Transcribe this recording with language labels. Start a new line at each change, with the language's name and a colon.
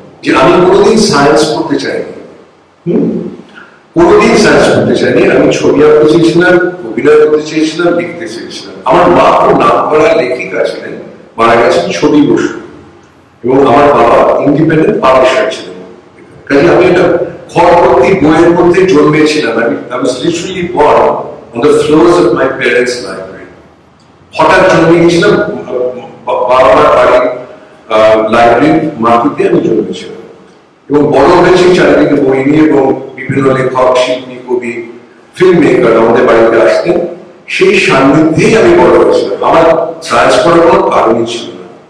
Bangla: যে আমি কোনোদিন সায়েন্স পড়তে চাইনি, কোনোদিন সায়েন্স পড়তে চাইনি, আমি ছবি আঁকতে চেয়েছিলাম, অভিনয় করতে চেয়েছিলাম, লিখতে চেয়েছিলাম। আমার মা খুব নাম করা লেখিকা ছিলেন, মারা গেছেন ছবি বসু, এবং আমার বাবা ইন্ডিপেন্ডেন্ট পাবলিশার ছিলেন। কাজে আমি একটা ঘরভর্তি বইয়ের মধ্যে জন্মেছিলাম।
English: I was literally born on the floors of my parents' library.
Bangla: হঠাৎ জন্মে গেছিলাম বাবার বাড়ির লাইব্রেরির মাটিতে আমি জন্মেছিলাম, এবং বড় হয়েছি চারিদিকে বই নিয়ে, এবং বিভিন্ন লেখক, শিল্পী, কবি, ফিল্ম মেকার আমাদের বাড়িতে আসতেন, সেই সান্নিধ্যেই আমি বড় হয়েছিলাম। আমার সায়েন্স পড়ার কোনো কারণই ছিল না।